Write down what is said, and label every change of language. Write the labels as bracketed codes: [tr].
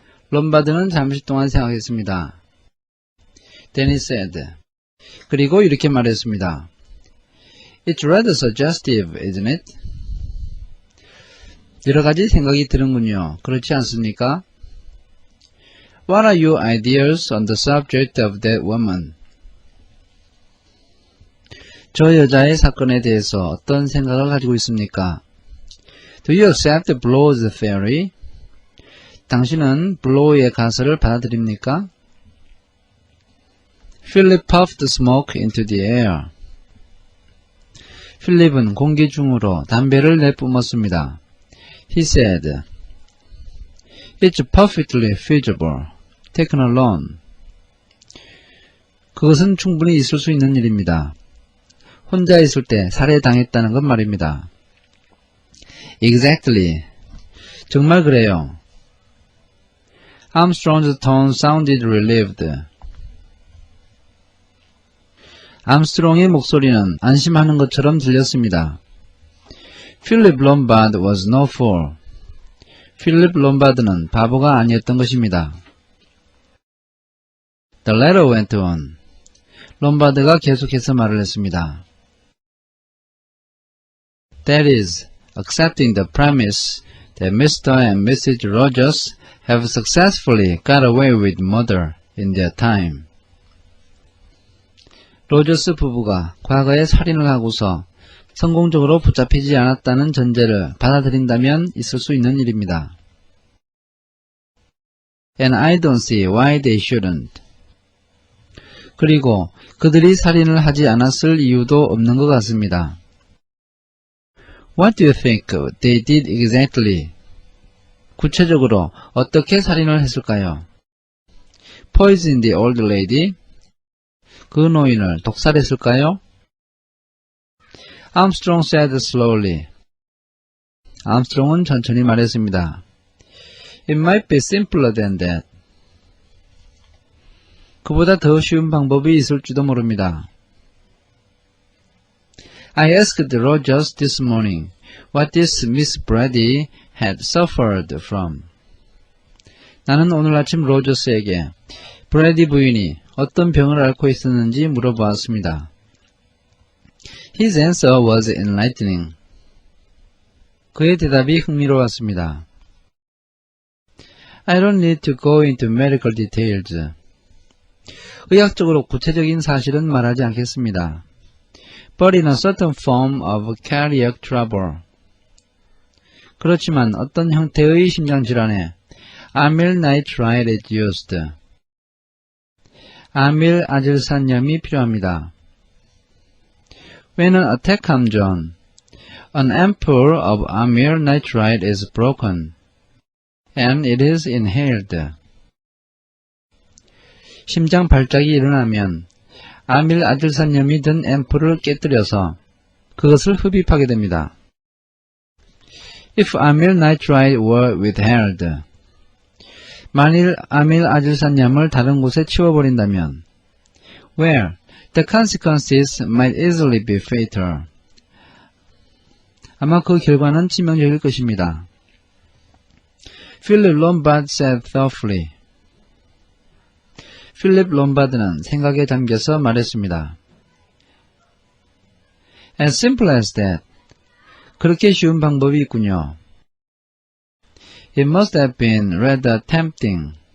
[ko] 롬바드는 잠시 동안 생각했습니다. [en] Then he said. [ko] 그리고 이렇게 말했습니다. [en] It's rather suggestive, isn't it? [ko] 여러 가지 생각이 드는군요. 그렇지 않습니까? [en] What are your ideas on the subject of that woman? [ko] 저 여자의 사건에 대해서 어떤 생각을 가지고 있습니까? [en] Do you accept Blow's theory? [ko] 당신은 블로우의 가설을 받아들입니까? [en] Philip puffed smoke into the air. [ko] 필립은 공기 중으로 담배를 내뿜었습니다. [en] He said, It's perfectly feasible. Taken alone. [ko] 그것은 충분히 있을 수 있는 일입니다. 혼자 있을 때 살해당했다는 것 말입니다. [en] Exactly. [ko] 정말 그래요. [en] Armstrong's tone sounded relieved. [ko] 암스트롱의 목소리는 안심하는 것처럼 들렸습니다. [en] Philip Lombard was no fool. [ko] 필립 롬바드는 바보가 아니었던 것입니다. [en] The letter went on. [ko] 롬바드가 계속해서 말을 했습니다. [en] That is, accepting the premise that Mr. and Mrs. Rogers have successfully got away with murder in their time. [ko] 로저스 부부가 과거에 살인을 하고서 성공적으로 붙잡히지 않았다는 전제를 받아들인다면 있을 수 있는 일입니다. [en] And I don't see why they shouldn't. [ko] 그리고 그들이 살인을 하지 않았을 이유도 없는 것 같습니다. [en] What do you think they did exactly? [ko] 구체적으로 어떻게 살인을 했을까요? [en] Poison the old lady? [ko] 그 노인을 독살했을까요? [en] Armstrong said slowly. [ko] 암스트롱은 천천히 말했습니다. [en] It might be simpler than that. [ko] 그보다 더 쉬운 방법이 있을지도 모릅니다. [en] I asked Rogers this morning what this Miss Brady had suffered from. [ko] 나는 오늘 아침 로저스에게 브래디 부인이 어떤 병을 앓고 있었는지 물어보았습니다. [en] His answer was enlightening. [ko] 그의 대답이 흥미로웠습니다. [en] I don't need to go into medical details. [ko] 의학적으로 구체적인 사실은 말하지 않겠습니다. [en] But in a certain form of cardiac trouble. [ko] 그렇지만 어떤 형태의 심장질환에 아밀 나이트라이트 [en] is used. [ko] 아밀 아질산염이 필요합니다. [en] When an attack comes on, an ampoule of amyl nitrite is broken, and it is inhaled. [ko] 심장 발작이 일어나면 아밀 아질산염이 든 앰플을 깨뜨려서 그것을 흡입하게 됩니다. [en] If amyl nitrite were withheld, [ko] 만일 아밀 아질산염을 다른 곳에 치워버린다면, [en] where the consequences might easily be fatal. [ko] 아마 그 결과는 치명적일 것입니다. [en] Philip Lombard said thoughtfully. [ko] 필립 롬바드는 생각에 잠겨서 말했습니다. [en] As simple as that. [ko] 그렇게 쉬운 방법이 있군요. [en] It must have been rather tempting.